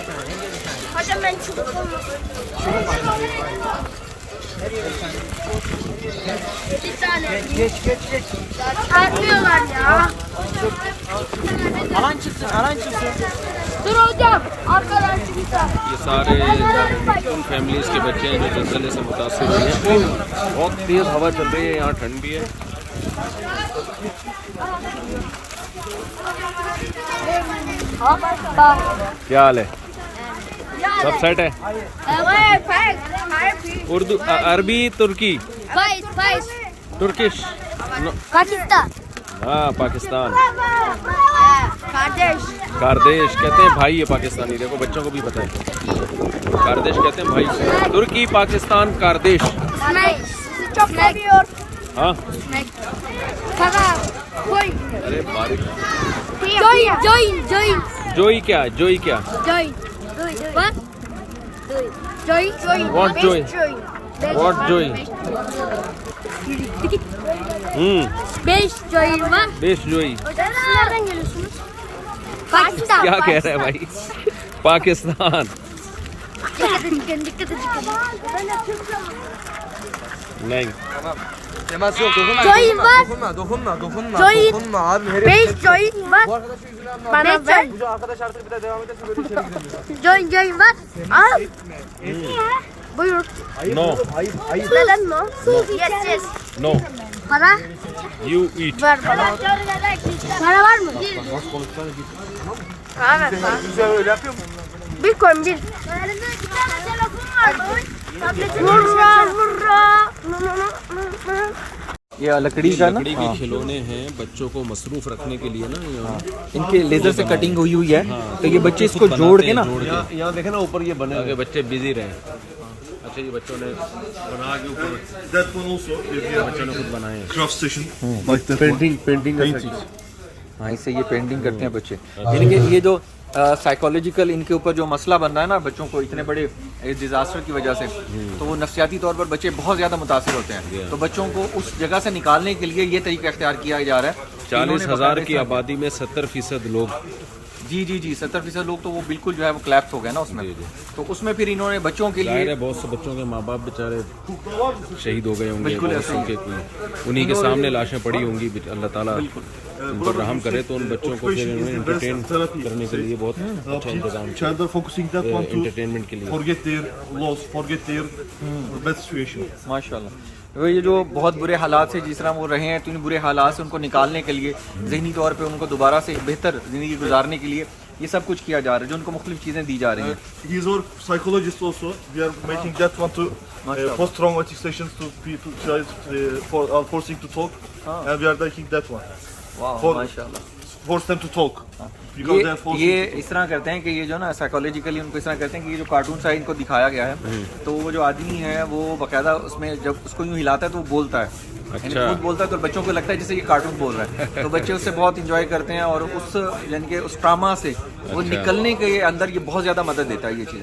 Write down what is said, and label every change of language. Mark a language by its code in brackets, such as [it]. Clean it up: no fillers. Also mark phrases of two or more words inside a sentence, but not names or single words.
[tr] Hocam ben çok Çıkartmıyorlar ya. Alan çıksın, alan çıksın. Dur hocam. Arkadan çıkacağım. [ur] یہ سارے ان فیملیز کے بچے ہیں جو زلزلے سے متاثر ہوئے ہیں. بہت تیز ہوا چل رہی ہے، یہاں ٹھنڈ بھی ہے. کیا حال ہے? سب سیٹ ہے? اردو، عربی، ترکی، ترکش, Pakistan. ہاں پاکستان, Kardeş. کاردیش کہتے ہیں بھائی ہے پاکستانی۔ دیکھو بچوں کو بھی پتا ہے، کاردیش کہتے ہیں بھائی. ترکی، پاکستان، کاردیش. [tr] Snack. Sizi çok seviyor. [ur] हाँ [tr] Snack. Tamam. Koy. [ur] ارے بارش. Join. جوئی کیا؟ جوئی کیا? [en] Join. What? Join. What Beş joy? What joy? [tr] Beş join var. [ur] دیش جوئی [tr] Hocam siz nereden geliyorsunuz? Pakistan. [ur] کیا کہہ رہے ہیں بھائی؟ پاکستان. [tr] Dikkat edin. [ur] नहीं [tr] Temas yok, dokunma. Join var. Dokunma. Join. Dokunma abi, herif. 5 join var. Bu arkadaşın yüzünden ben. Bana ver. Bu arkadaş artık bir daha devam ederse böyle içeri gidemiyor. Join var. Al. Buyur. नो Neden no? Yes. नो Para? [en] you eat. [tr] Ver bana. Para var mı? Evet. Güzel öyle yapıyor mu? Bir koyun bir. Elimde 2 tane telefon var. Hurra. [ur] یہ لکڑی کا نا لکڑی کے کھلونے ہیں بچوں کو مصروف رکھنے کے لیے نا. यहाँ ان کے لیزر سے کٹنگ ہوئی ہے تو یہ بچے اس کو جوڑ کے نا یہاں دیکھے نا اوپر یہ بنے تاکہ بچے بزی رہیں. اچھا یہ بچوں نے بنا کے اوپر [en] That one also, [ur] بچوں نے خود بنائے ہیں. [en] craft station, like that one. [ur] پینٹنگ ہاں اس سے یہ پینٹنگ کرتے ہیں بچے. یعنی کہ یہ جو سائیکولوجیکل ان کے اوپر جو مسئلہ بن رہا ہے نا بچوں کو اتنے بڑے ڈیزاسٹر کی وجہ سے، تو وہ نفسیاتی طور پر بچے بہت زیادہ متاثر ہوتے ہیں. تو بچوں کو اس جگہ سے نکالنے کے لیے یہ طریقہ اختیار کیا جا رہا ہے. 40,000 کی آبادی میں 70% لوگ. جی 70% لوگ تو وہ بالکل جو ہے وہ کلیپس ہو گئے نا اس میں. تو اس میں پھر انہوں نے بچوں کے जाहिर लिए ہے بہت سے بچوں کے ماں باپ بیچارے شہید ہو گئے ہوں گے. बिल्कुल बहुत ایسے ہی. کہ کوئی انہی کے سامنے لاشیں پڑی ہوں گی۔ اللہ تعالیٰ ان پر رحم کرے. تو ان بچوں کو پھر انہوں نے انٹرٹین کرنے کے لیے بہت اچھا انتظام کیا. [en] Child are focusing that one to [ur] انٹرٹینمنٹ کے لیے. [en] forget their loss, forget their bad situation. [ur] माशाल्लाह। وہ یہ جو بہت برے حالات سے جس طرح وہ رہے ہیں تو ان برے حالات سے ان کو نکالنے کے لیے ذہنی طور پہ ان کو دوبارہ سے ایک بہتر زندگی گزارنے کے لیے یہ سب کچھ کیا جا رہا ہے، جو ان کو مختلف چیزیں دی جا رہی ہیں. [en] He is our psychologist also. We are making that one to post-traumatic sessions to people forcing to talk, and we are taking that one. [ur] वाह [en] For- [ur] माशाल्लाह। [en] Force them to talk because they are forcing. [ur] یہ اس طرح کرتے ہیں کہ یہ جو نا سائیکولوجیکلی ان کو اس طرح کرتے ہیں کہ یہ جو کارٹون سا ان کو دکھایا گیا ہے تو وہ جو آدمی ہے وہ باقاعدہ اس میں جب اس کو یوں ہلاتا ہے تو وہ بولتا ہے. یعنی خود بولتا ہے تو بچوں کو لگتا ہے جیسے یہ کارٹون بول رہا ہے۔ تو بچے اس سے بہت انجوائے کرتے ہیں اور اس یعنی کہ اس ٹراما سے وہ نکلنے کے اندر یہ بہت زیادہ مدد دیتا ہے یہ چیز.